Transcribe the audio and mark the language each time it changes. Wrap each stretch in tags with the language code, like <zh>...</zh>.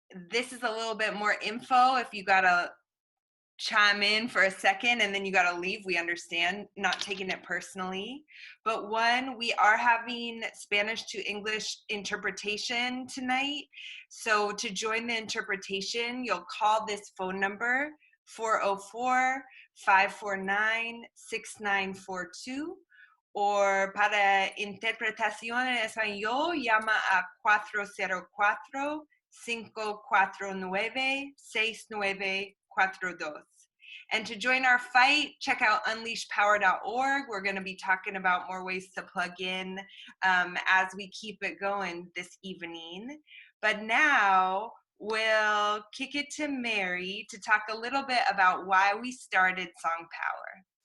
<en>This is a little bit more info. If you gotta chime in for a second and then you gotta leave, we understand, not taking it personally. But one, we are having Spanish to English interpretation tonight. So to join the interpretation, you'll call this phone number, 404-549-6942.</en> <es>O para interpretación en español, llama a 404-549-6942.</es> <en>And to join our fight, check out unleashpower.org. We're going to be talking about more ways to plug in as we keep it going this evening. But now we'll kick it to Mary to talk a little bit about why we started Song Power.</en>